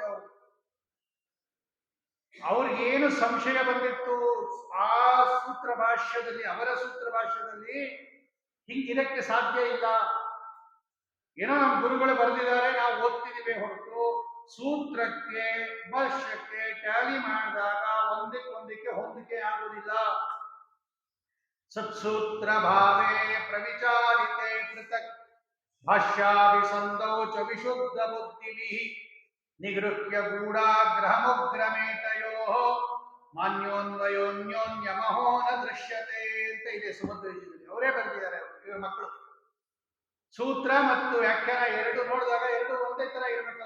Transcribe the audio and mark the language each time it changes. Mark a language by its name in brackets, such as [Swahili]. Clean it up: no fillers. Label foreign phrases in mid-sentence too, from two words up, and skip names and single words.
[Kannada] ಅವರು ಅವ್ರಿಗೇನು ಸಂಶಯ ಬಂದಿತ್ತು, ಆ ಸೂತ್ರ ಭಾಷ್ಯದಲ್ಲಿ, ಅವರ ಸೂತ್ರ ಭಾಷ್ಯದಲ್ಲಿ ಹಿಂಗಿರಕ್ಕೆ ಸಾಧ್ಯ ಇಲ್ಲ, ಏನೋ ನಮ್ಮ ಗುರುಗಳು ಬರೆದಿದ್ದಾರೆ, ನಾವು ಓದ್ತಿದ್ದೀವಿ ಹೊರತು ಸೂತ್ರಕ್ಕೆ ಭಾಷ್ಯಕ್ಕೆ ಟ್ಯಾಲಿ ಮಾಡಿದಾಗ ಒಂದಕ್ಕೆ ಹೊಂದಿಕೆ ಆಗುವುದಿಲ್ಲ. [Sanskrit] ಸತ್ಸೂತ್ರ ಭಾವೇ ಪ್ರವಿಚಾರಿತೆ ಪೃಥಕ್ ಭಾಷ್ಯಾಭಿಸಂಧೌ ಚ ವಿಶುದ್ಧ ಬುದ್ಧಿಭಿಃ ನಿಗೃಹ್ಯ ಗೂಢಾಗ್ರಹಮುಗ್ರಮೇತಯೋ ಮಾನ್ಯೋನ್ವಯೋನ್ಯೋನ್ಯಮಹೋ ನ ದೃಶ್ಯತೆ [Kannada] ಅಂತ ಇದೆ ಸುಮಧ್ವ ವಿಜಯದಲ್ಲಿ. ಅವರೇ ಬರೆದಿದ್ದಾರೆ, ಇವರ ಮಕ್ಕಳು. ಸೂತ್ರ ಮತ್ತು ವ್ಯಾಖ್ಯಾನ ಎರಡು ನೋಡಿದಾಗ ಎರಡು ಒಂದೇ ತರ ಇರಬೇಕಲ್ವ.